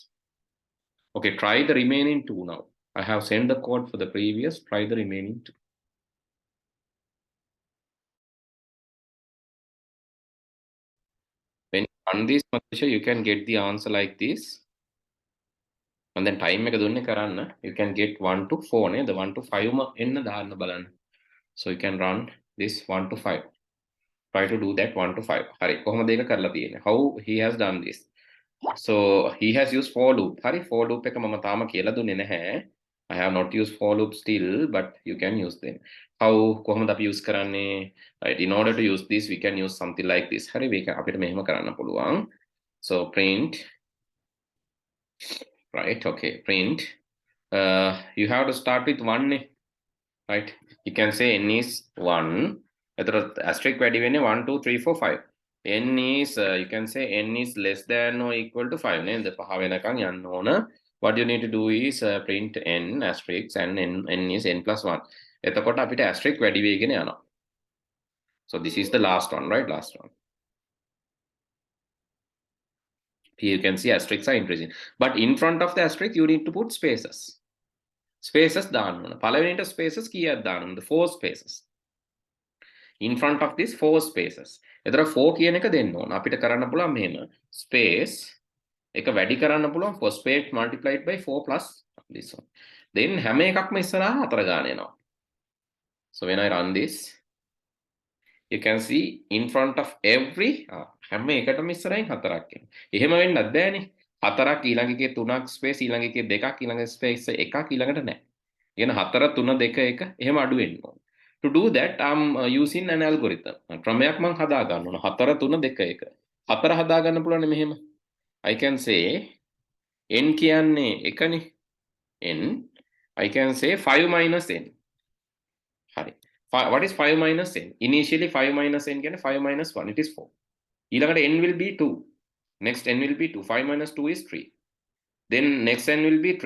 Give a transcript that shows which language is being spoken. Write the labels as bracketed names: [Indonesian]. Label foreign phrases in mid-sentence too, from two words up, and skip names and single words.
[English] Okay, try the remaining two now. I have sent the code for the previous. Try the remaining two. When you run this, you can get the answer like this. And then time [Sinhala] එක දුන්නේ කරන්න, [English] you can get 1 to 4 නේද? [Sinhala] 1 to 5 එන්න දාන්න බලන්න. [English] So you can run this 1 to 5. Try to do that 1 to 5. [Sinhala] හරි, කොහොමද ඒක කරලා තියෙන්නේ? [English] How he has done this? So he has used for loop. [Sinhala] හරි, [English] for loop [Sinhala] එක මම තාම කියලා දුන්නේ නැහැ. [English] I have not used for loop still, but you can use them. [Sinhala] How කොහොමද අපි use කරන්නේ? [English] Right, in order to use this, we can use something like this. [Sinhala] හරි, අපිට මෙහෙම කරන්න පුළුවන්. [English] So print, right? Okay, print. You have to start with 1, right? You can say n is 1. [Sinhala] Asterisk වැඩි වෙන්නේ 1 2 3 4 5. [English] N is you can say n is less than or equal to 5 නේද? [Sinhala] 5 වෙනකන් යන්න ඕන. [English] What you need to do is print n asterisk and n is n plus 1. [Sinhala] එතකොට අපිට asterisk වැඩි වෙගෙන යනවා. [English] So this is the last one, right? Last one. Here you can see asterisks are increasing. But in front of the asterisk, you need to put spaces. [Sinhala] Spaces දාන්න ඕන. පළවෙනිට spaces කීයක් දාන්න ඕනද? 4 spaces. [English] In front of this 4 spaces. [Sinhala] එතන 4 කියන එක දෙන්න ඕන. අපිට කරන්න පුළුවන් මෙහෙම. Space එක වැඩි කරන්න පුළුවන් [English] for space multiplied by 4 plus this one. [Sinhala] Then හැම එකක්ම ඉස්සරහා 4 ගාන එනවා. [English] So when I run this, you can see in front of every [Sinhala] හැම එකටම ඉස්සරහින් 4ක් එනවා. එහෙම වෙන්නත් බෑනේ. 4ක් ඊළඟ එකේ 3ක් ස්පේස් ඊළඟ එකේ 2ක් ඊළඟ ස්පේස් 1ක් ඊළඟට නැහැ. කියන 4 3 2 1 එහෙම අඩු වෙන්න ඕන. [English] To do that I'm using an algorithm. [Sinhala] ක්‍රමයක් මම හදා ගන්න ඕන. 4 3 2 1. 4 හදා ගන්න පුළුවන් මෙහෙම. [English] I can say n [Sinhala] කියන්නේ 1නේ. [English] n I can say 5 minus n. හරි. What is 5 minus n? Initially 5 minus n කියන්නේ 5 minus 1 it is 4. ඊළඟට n will be 2. Next n will be 2. 5 minus 2 is 3. Then next n will be 3.